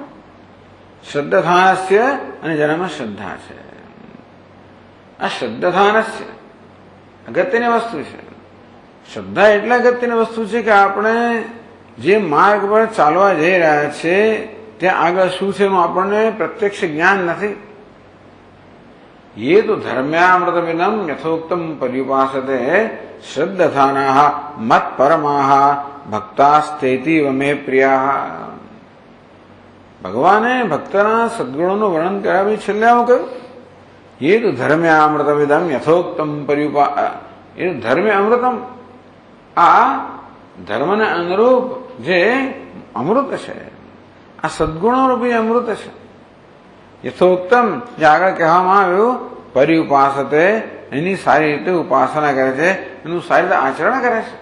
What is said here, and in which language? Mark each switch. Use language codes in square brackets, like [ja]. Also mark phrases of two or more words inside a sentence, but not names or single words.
[gu] શ્રદ્ધાનસ્ય અને જેનામાં શ્રદ્ધા છે. આ શ્રદ્ધાનસ્ય અગત્યની વસ્તુ છે. શ્રદ્ધા એટલે અગત્યની વસ્તુ છે કે આપણે જે માર્ગ પર ચાલવા જઈ રહ્યા છે ત્યાં આગળ શું છે એનું આપણને પ્રત્યક્ષ જ્ઞાન નથી. [sa] ये तो धर्म्यामृतमिदं यथोक्तं पर्युपासते श्रद्धानाः मत्परमाः भक्तास्तेतीव मे प्रियाः. [gu] ભગવાને ભક્તના સદગુણોનું વર્ણન કર્યા પછી છેલ્લે આવું કહ્યું, [sa] ये तो धर्म्यामृतमिदं यथोक्तं [gu] એ ધર્મે અમૃતમ, આ ધર્મને અનુરૂપ જે અમૃત છે, આ સદગુણો રૂપી અમૃત છે. યથોક્તમ જે આગળ કહેવામાં આવ્યું, પરિઉપાસતે એની સારી રીતે ઉપાસના કરે છે, એનું સારી રીતે આચરણ કરે છે.